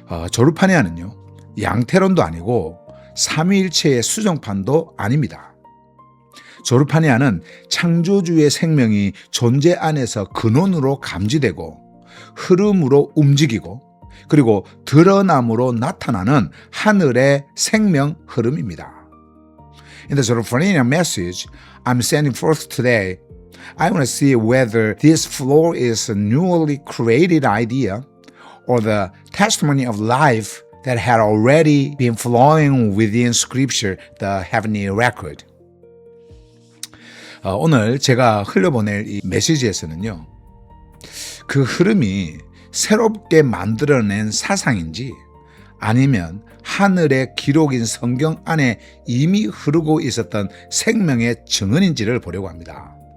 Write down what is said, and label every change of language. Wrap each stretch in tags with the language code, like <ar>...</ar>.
<ko>조르파네아는요, 양태론도 아니고 삼위일체의 수정판도 아닙니다. 조르파네아는 창조주의 생명이 존재 안에서 근원으로 감지되고 흐름으로 움직이고 그리고 드러남으로 나타나는 하늘의 생명 흐름입니다.</ko> <en>In the Zoruphanian message I'm sending forth today, I want to see whether this flow is a newly created idea or the testimony of life that had already been flowing within Scripture, the heavenly record.</en> <ko>오늘 제가 흘려보낼 이 메시지에서는요, 그 흐름이 새롭게 만들어낸 사상인지 아니면 하늘의 기록인 성경 안에 이미 흐르고 있었던 생명의 증언인지를 보려고 합니다.</ko>